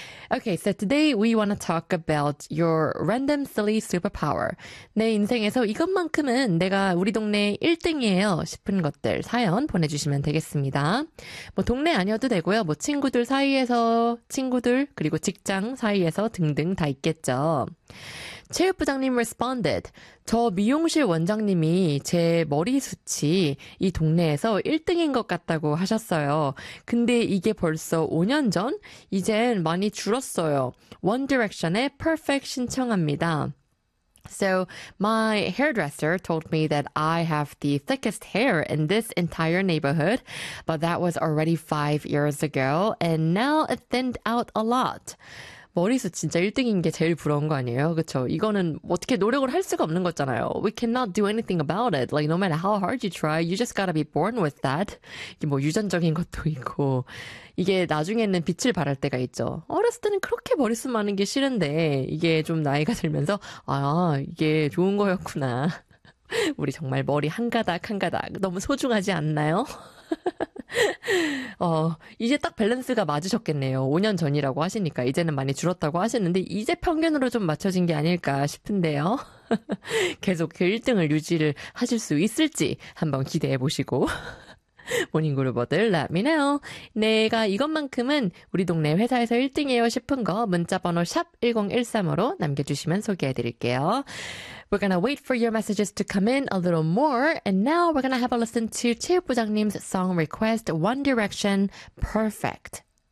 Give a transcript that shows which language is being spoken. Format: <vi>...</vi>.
<en>Okay, so today we want to talk about your random silly superpower.</en> <ko>내 인생에서 이것만큼은 내가 우리 동네 1등이에요 싶은 것들 사연 보내주시면 되겠습니다. 뭐 동네 아니어도 되고요. 뭐 친구들 사이에서 친구들 그리고 직장 사이에서 등등 다 있겠죠.</ko> <en>체육부장님 responded.</en> <ko>저 미용실 원장님이 제 머리숱이 이 동네에서 1등인 것 같다고 하셨어요. 근데 이게 벌써 5년 전? 이젠 많이 줄었어요. One Direction의 Perfect 신청합니다.</ko> <en>So my hairdresser told me that I have the thickest hair in this entire neighborhood, but that was already 5 years ago, and now it thinned out a lot.</en> <ko>머리숱 진짜 1등인 게 제일 부러운 거 아니에요? 그렇죠? 이거는 어떻게 노력을 할 수가 없는 거잖아요.</ko> <en>We cannot do anything about it. Like, no matter how hard you try, you just gotta be born with that.</en> <ko>이게 뭐 유전적인 것도 있고 이게 나중에는 빛을 발할 때가 있죠. 어렸을 때는 그렇게 머리숱 많은 게 싫은데 이게 좀 나이가 들면서 아, 이게 좋은 거였구나. 우리 정말 머리 한 가닥 한 가닥 너무 소중하지 않나요? 이제 딱 밸런스가 맞으셨겠네요. 5년 전이라고 하시니까 이제는 많이 줄었다고 하셨는데 이제 평균으로 좀 맞춰진 게 아닐까 싶은데요. 계속 그 1등을 유지를 하실 수 있을지 한번 기대해 보시고 모닝그루버들</ko> <en>let me know.</en> <ko>내가 이것만큼은 우리 동네 회사에서 1등이에요 싶은 거 문자번호 샵1013으로 남겨주시면 소개해드릴게요.</ko> <en>We're gonna wait for your messages to come in a little more, and now we're gonna have a listen to 체육부장님's song request, One Direction, Perfect.</en>